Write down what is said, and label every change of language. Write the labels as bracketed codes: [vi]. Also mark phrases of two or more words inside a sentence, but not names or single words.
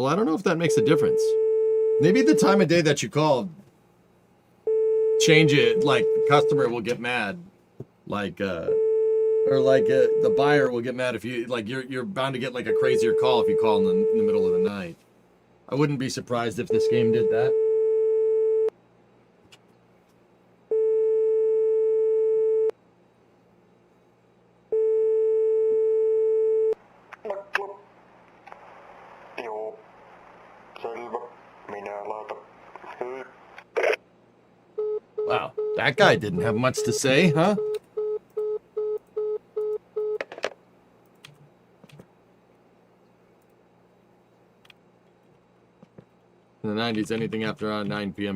[en] I don't know if that makes a difference. Maybe the time of day that you call, change it, like the customer will get mad, like, or like the buyer will get mad if you, like, you're bound to get like a crazier call if you call in the middle of the night. I wouldn't be surprised if this game did that. [fi] Joo. Selvä. Minä laitan. [en] Wow, that guy didn't have much to say, huh? In the 90s, anything after around 9 p.m.